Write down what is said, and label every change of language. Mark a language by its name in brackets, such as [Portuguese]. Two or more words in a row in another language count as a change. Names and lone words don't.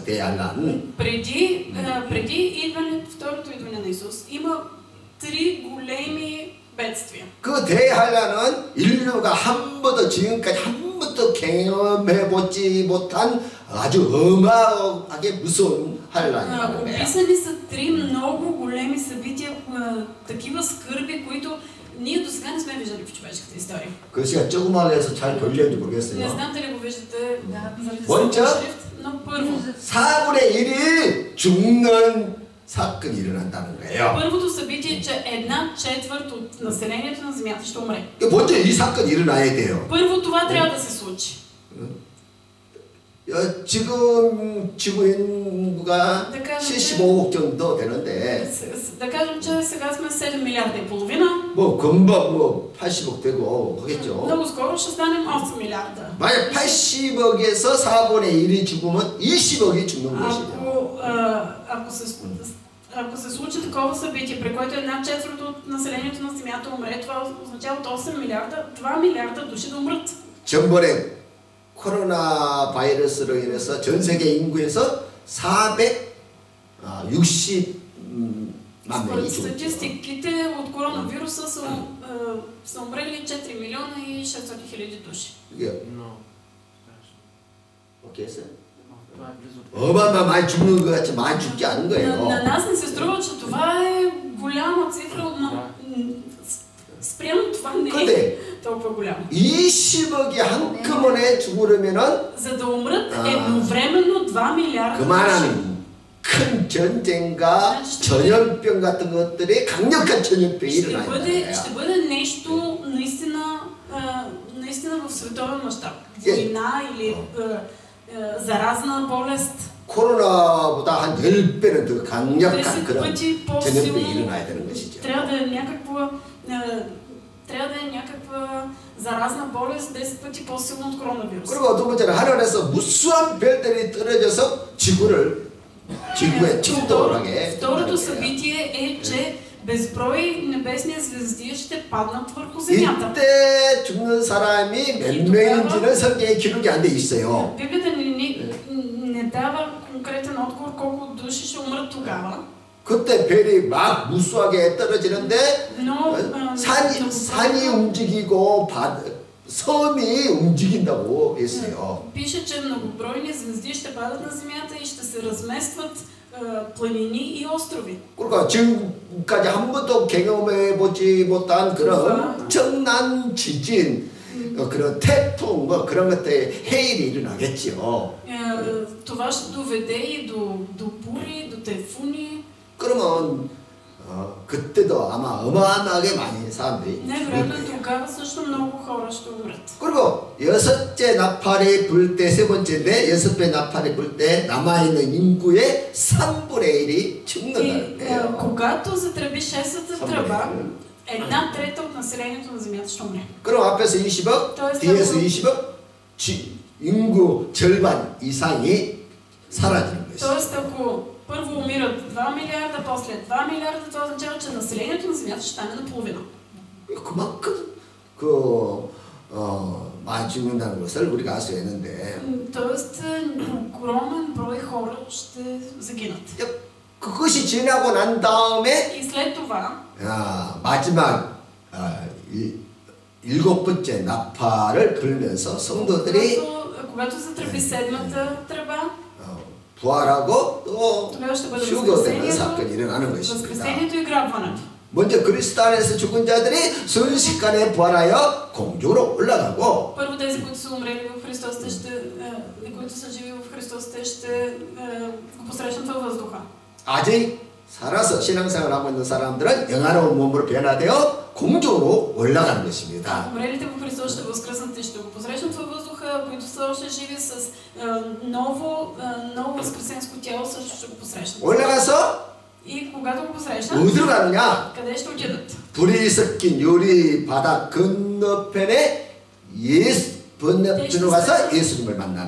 [Korean] 대환란. [Bulgarian] Преди второто идване на Исус има три големи бедствия. [Korean] 그 대환란은 인류가 한 번도 지금까지 한 번도 경험해보지 못한 아주 어마어마하게 무서운 환란이라는 거예요. [Bulgarian] Описани са три много големи събития, такива скърби, които ние до сега не сме виждали в човешката история. [Korean] 글씨가 조그맣게 해서 잘 걸리는지 [Bulgarian] Не [Korean] 모르겠어요. [Bulgarian] знам дали го виждате заради [Korean] 먼저 [Bulgarian] шрифт, но първо. [Korean] 4분의 1이 죽는 사건이 일어난다는 거예요. [Bulgarian] Първото събитие е, че 1/4 от населението на Земята ще умре. [Korean] 먼저 이 사건이 일어나야 돼요. [Bulgarian] Първо това трябва да се случи. [Korean] 지금 지구 인구가 75억 정도 되는데 [Bulgarian] Да кажем, че сега сме 7 милиарда и половина. [Korean] 뭐 금방 뭐 80억 되고 하겠죠. [Bulgarian] Много скоро ще станем 8 милиарда. [Korean] 만약 80억에서 4분의 1이 죽으면 20억이 죽는 것이죠. [Bulgarian] Ако се случи такова събитие, при което 1/4 от населението на Земята умре, това означава от 8 милиарда, 2 милиарда души да умрат. [Korean] 전번에 코로나 바이러스로 인해서 전 세계 인구에서 460만 명이 [Bulgarian] Според [Korean] 죽었죠. [Bulgarian] статистиките от коронавируса са умрели 4 милиона и 600 хиляди души. [Korean] 이게 어떻게 했어요? 어마어마 많이 죽는 것 같지 많이 죽지 않은 거예요. [Bulgarian] На нас не се струва, че това е голяма цифра, но спрямо това не е толкова голямо. [Korean] 20억이 한꺼번에 죽으려면은 [Bulgarian] За да умрат едновременно 2 милиарда души. [Korean] 그만한 큰 전쟁과 전염병 같은 것들이 강력한 전염병이 일어나야 돼요. [Bulgarian] Ще бъде нещо наистина в световен мащаб. Война или заразна болест. [Korean] 코로나보다 한 10배는 더 강력한 [Bulgarian] 10 [Korean] 그런 [Bulgarian] пъти [Korean] 전염병이 일어나야 되는 것이죠. [Bulgarian] трябва да е някаква заразна болест 10 пъти по-силна от коронавирус. [Korean] 그리고 두 번째는 하늘에서 무수한 별들이 떨어져서 지구에 침도하게. [Bulgarian] Второто събитие е, че безброй небесни звезди ще паднат върху земята. [Korean] 이때 죽는 사람이 몇 명인지는 성경에 기록이 안 돼 있어요. [Bulgarian] Библията не дава конкретен отговор колко души ще умрат тогава. [Korean] 그때 별이 막 무수하게 떨어지는데 [Bulgarian] Но [Korean] 산이 움직이고 섬이 움직인다고 했어요. [Bulgarian] Пише, че многобройни звезди ще падат на земята и ще се разместват планини и острови. [Korean] 그러니까 지금까지 한 번도 경험해보지 못한 그런 엄청난 지진, 그런 태풍, 뭐 그런 것들 해일이 일어나겠죠. [Bulgarian] това ще доведе и до бури, до тайфуни. [Korean] 그러면 그때도 아마 어마어마하게 많이 사람들이 [Bulgarian] Невероятно тогава също много хора ще умрат. [Korean] 그리고 여섯째 나팔이 불 때 세 번째인데 여섯째 나팔이 불 때 남아있는 인구의 3분의 1이 죽는다는 거예요. [Bulgarian] Когато затръби шестата тръба, 1/3 от населението на земята ще умре. [Korean] 그럼 앞에서 20억, 뒤에서 20억, 인구 절반 이상이 사라지는 것이죠. [Bulgarian] Тоест, ако първо умират 2 милиарда, после 2 милиарда, това означава, че населението на земята ще стане наполовина. [Korean] 그만큼 많이 죽는다는 것을 우리가 알 수 있는데. [Bulgarian] Тоест, огромен брой хора ще загинат. [Korean] 그것이 지나고 난 다음에 [Bulgarian] И след това, [Korean] 마지막 일곱 번째 나팔을 불면서 성도들이 [Bulgarian] когато затръби седмата тръба, [Korean] 부활하고 또 [Bulgarian] тогава ще бъде [Korean] 휴거되는 사건이 일어나는 것입니다. [Bulgarian] възкресението и грабването. [Korean] 먼저 그리스도 안에서 죽은 자들이 순식간에 부활하여 공중으로 올라가고 [Bulgarian] Първо тези, които са умрели в Христос, които са живи в Христос, те ще го посрещнат във въздуха. [Korean] 아직 살아서 신앙생활을 하고 있는 사람들은 영화로운 몸으로 변화되어 공중으로 올라가는 것입니다. [Bulgarian] Умрелите в Христос ще възкръснат и ще го посрещнат във въздуха, които са още живи с ново възкресенско тяло също ще го посрещнат. [Korean] 올라가서 [Bulgarian] И когато го посрещнат, [Korean] 어디로 가느냐? [Bulgarian] къде ще отидат? [Korean] 불이 섞인 유리 바다 건너편에 건너편으로 가서 예수님을 만나는